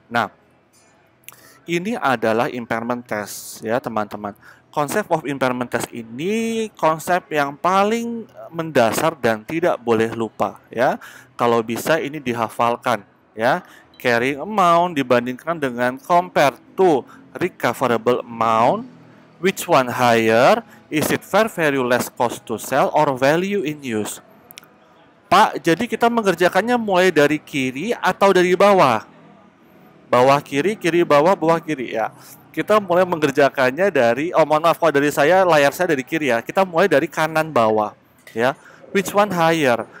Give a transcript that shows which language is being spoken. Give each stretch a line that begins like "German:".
Indonesian: Nah, ini adalah impairment test, ya teman-teman. Konsep of impairment test ini konsep yang paling mendasar dan tidak boleh lupa, ya. Kalau bisa ini dihafalkan, ya.
English: Carrying amount
Indonesian: dibandingkan dengan
English: compare to recoverable amount, which one higher? Is it fair value less cost to sell or value in use?
Indonesian: Pak, jadi kita mengerjakannya mulai dari kiri atau dari bawah? Bawah kiri, kiri bawah, bawah kiri ya. Kita mulai mengerjakannya dari, oh mohon maaf kalau dari saya, layar saya dari kiri ya. Kita mulai dari kanan bawah ya.
English: Which one higher?